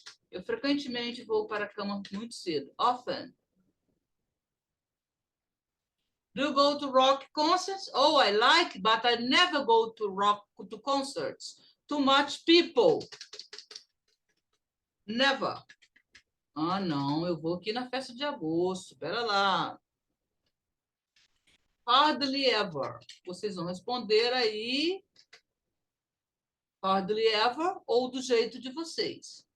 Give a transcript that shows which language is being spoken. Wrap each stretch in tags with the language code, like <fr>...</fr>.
<pt>Eu frequentemente vou para a cama muito cedo. Often.</pt> <en>Do you go to rock concerts? Oh, I like, but I never go to concerts. Too much people. Never.</en> <pt>Ah, não, eu vou aqui na festa de agosto. Espera lá.</pt> <en>Hardly ever.</en> <pt>Vocês vão responder aí.</pt> <en>Hardly ever</en> <pt>ou do jeito de vocês.</pt>